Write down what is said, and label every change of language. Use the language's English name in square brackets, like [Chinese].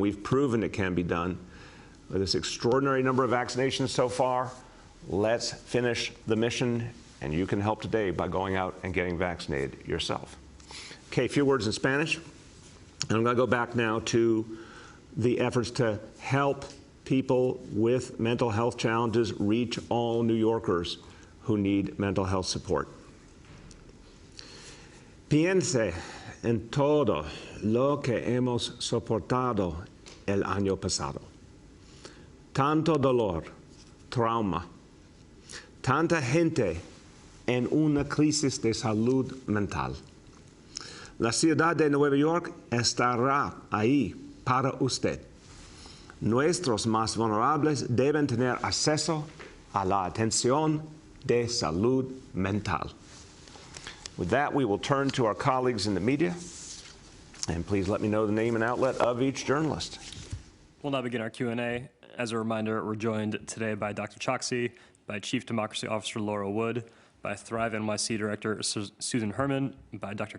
[English] We've proven it can be done. With this extraordinary number of vaccinations so far, let's finish the mission, and you can help today by going out and getting vaccinated yourself. Okay, a few words in Spanish. And I'm going to go back now to the efforts to help people with mental health challenges reach all New Yorkers who need mental health support. [Spanish] Piense en todo lo que hemos soportado el año pasado. Tanto dolor, trauma, tanta gente en una crisis de salud mental. La ciudad de Nueva York estará ahí para usted. Nuestros más vulnerables deben tener acceso a la atención de salud mental. [English] With that, we will turn to our colleagues in the media. And please let me know the name and outlet of each journalist. We'll now begin our Q&A. As a reminder, we're joined today by Dr. Choksi, by Chief Democracy Officer Laura Wood, by Thrive NYC Director Susan Herman, by Dr.